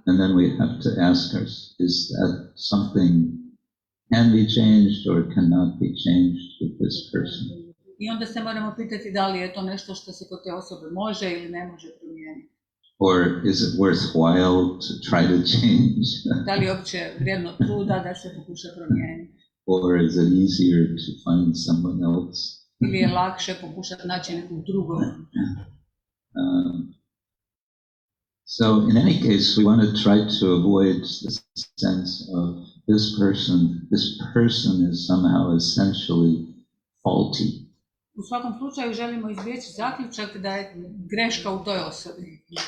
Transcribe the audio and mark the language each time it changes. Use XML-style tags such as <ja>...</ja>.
<en>And then we have to ask ourselves, is that something can be changed or cannot be changed with this person?</en> <hr>I onda se moramo pitati da li je to nešto što se kod te osobe može ili ne može promijeniti.</hr> <en>Or is it worthwhile to try to change?</en> <hr>Da li je uopće vrijedno truda da se pokuša promijeniti?</hr> <en>Or is it easier to find someone else?</en> <hr>Ili je lakše pokušati naći nekog drugog?</hr> <en>So in any case, we want to try to avoid the sense of this person is somehow essentially faulty.</en> <hr>U svakom slučaju želimo izbjeći zaključak da je greška u toj osobi.</hr>